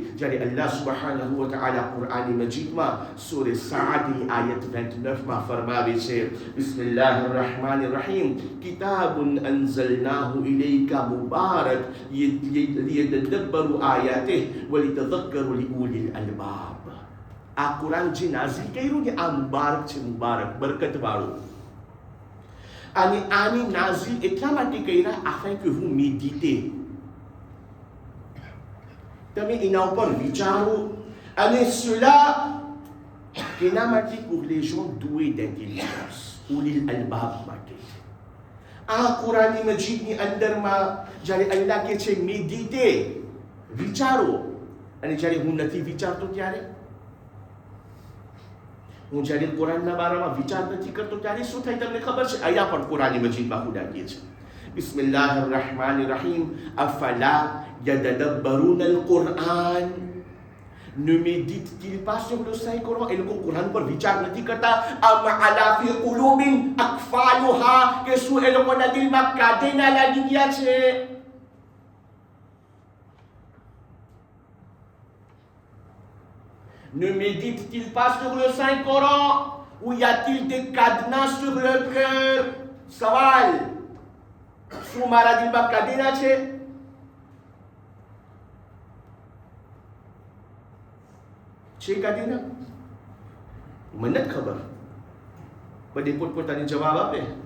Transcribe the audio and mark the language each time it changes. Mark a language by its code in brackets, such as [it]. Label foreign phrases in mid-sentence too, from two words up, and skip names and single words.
[gu] જ્યારે [ar] الله سبحانه وتعالى [gu] કુરાન મજીદમાં સૂરે સાદની આયત 29 માં ફરમાવે છે [ar] بسم الله الرحمن الرحيم كتاب أنزلناه إليك مبارك ليدبروا آياته وليتذكر لأولي الألباب. [gu] આ કુરાન જે નાઝિલ કર્યું ને આ મુબારક છે, મુબારક બરકત વાળું. અને આની નાઝિલ એટલા માટે કર્યા [fr] afin que vous méditez, [gu] તમે એના ઉપર વિચારો. અને cela કેના માટે? [fr] pour les gens doués d'intelligence, [ar] أولي الألباب [gu] માટે. આ કુરાન મજીદની અંદરમાં જ્યારે અલ્લાહ કે છે મેડિટે, વિચારો, અને જ્યારે હું નથી વિચારતો ત્યારે, હું જ્યારે કુરાનના બારામાં વિચાર નથી કરતો ત્યારે શું થાય તમને ખબર છે? અહીંયા પણ કુરાન મજીદમાં ખુદા કહે છે [ar] بسم الله الرحمن الرحيم أفلا يتدبرون القرآن, [fr] ne médite-t-il pas sur le Saint Coran? [gu] એ લોકો કુરાન પર વિચાર નથી કરતા. [ar] أم على في قلوب أقفالها, [gu] કે શું એ લોકોના દિલમાં કાંટેના લાગી ગયા છે? [fr] Ne médite-t-il pas sur le Saint Coran ou y a-t-il des cadenas sur le cœur? [gu] સવાલ, શું મારા દિલમાં કાંટેના છે? છે કાંટેના? મને નથી ખબર, બધે પોતપોતાની જવાબ આપે.